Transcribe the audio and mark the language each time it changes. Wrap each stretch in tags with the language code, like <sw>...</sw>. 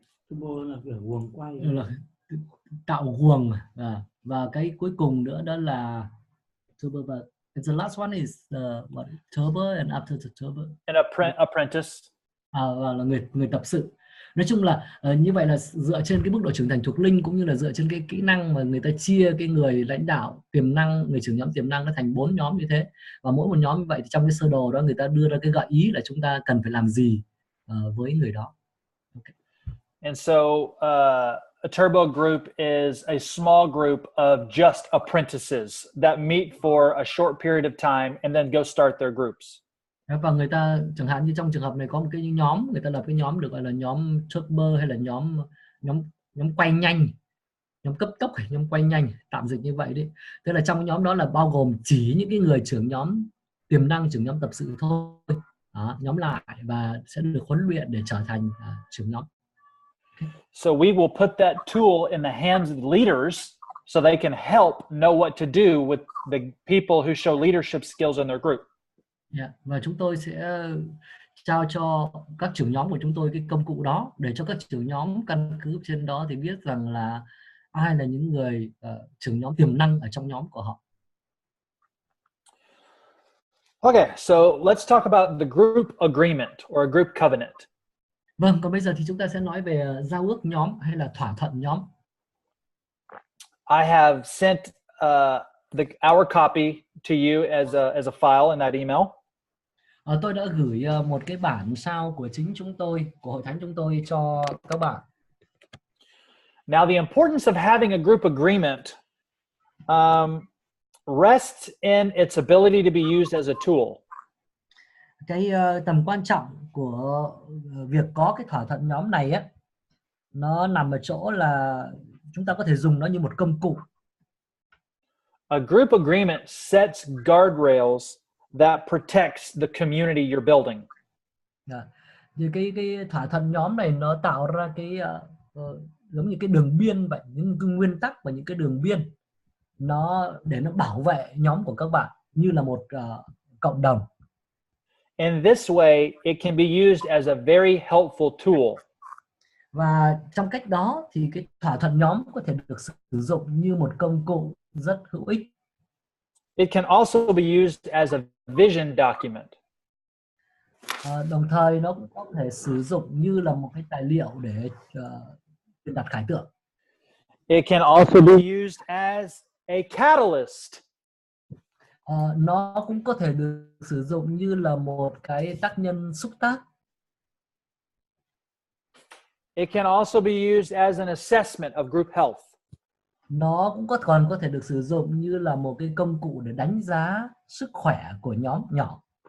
<vi>turbo là kiểu guồng quay, là tạo guồng, và cái cuối cùng nữa đó là turbo.</vi> <en>But the last one is what, turbo, and after the turbo An apprentice.</en> <vi>Và là người tập sự. Nói chung là như vậy là dựa trên cái mức độ trưởng thành thuộc linh, cũng như là dựa trên cái kỹ năng mà người ta chia cái người lãnh đạo tiềm năng, người trưởng nhóm tiềm năng nó thành 4 nhóm như thế, và mỗi một nhóm như vậy thì trong cái sơ đồ đó người ta đưa ra cái gợi ý là chúng ta cần phải làm gì với người đó.</vi> <en>Okay. And so a turbo group is a small group of just apprentices that meet for a short period of time and then go start their groups.</en> <vi>Và người ta chẳng hạn như trong trường hợp này có một cái nhóm, người ta lập cái nhóm được gọi là nhóm turbo, hay là nhóm quay nhanh, nhóm cấp tốc, hay nhóm quay nhanh, tạm dịch như vậy đấy. Tức là trong cái nhóm đó là bao gồm chỉ những cái người trưởng nhóm tiềm năng, trưởng nhóm tập sự thôi, nhóm lại và sẽ được huấn luyện để trở thành trưởng nhóm.</vi> <en>So we will put that tool in the hands of the leaders so they can help know what to do with the people who show leadership skills in their group.</en> <vi>Và chúng tôi sẽ trao cho các trưởng nhóm của chúng tôi cái công cụ đó, để cho các trưởng nhóm căn cứ trên đó thì biết rằng là ai là những người trưởng nhóm tiềm năng ở trong nhóm của họ.</vi> <en>Okay, so let's talk about the group agreement or a group covenant.</en> <vi>Vâng, còn bây giờ thì chúng ta sẽ nói về giao ước nhóm hay là thỏa thuận nhóm.</vi> <en>I have sent our copy to you as a file in that email.</en> <vi>Tôi đã gửi một cái bản sao của chính chúng tôi, của hội thánh chúng tôi cho các bạn.</vi> <en>Now, the importance of having a group agreement rests in its ability to be used as a tool.</en> <vi>Cái tầm quan trọng của việc có cái thỏa thuận nhóm này á, nó nằm ở chỗ là chúng ta có thể dùng nó như một công cụ.</vi> <en>A group agreement sets guardrails that protects the community you're building.</en> <vi>Thì cái thỏa thuận nhóm này nó tạo ra cái giống như cái đường biên vậy, những cái nguyên tắc và những cái đường biên nó để nó bảo vệ nhóm của các bạn như là một cộng đồng.</vi> <en>In this way, it can be used as a very helpful tool.</en> <vi>Và trong cách đó thì cái thỏa thuận nhóm có thể được sử dụng như một công cụ rất hữu ích.</vi> <en>It can also be used as a vision document.</en> <vi>Đồng thời nó cũng có thể sử dụng như là một cái tài liệu để truyền đạt khải tượng.</vi> <en>It can also be used as a catalyst.</en> <vi>Nó cũng có thể được sử dụng như là một cái tác nhân xúc tác.</vi> <en>It can also be used as an assessment of group health.</en> <vi>Nó cũng còn có thể được sử dụng như là một cái công cụ để đánh giá sức khỏe của nhóm nhỏ.</vi>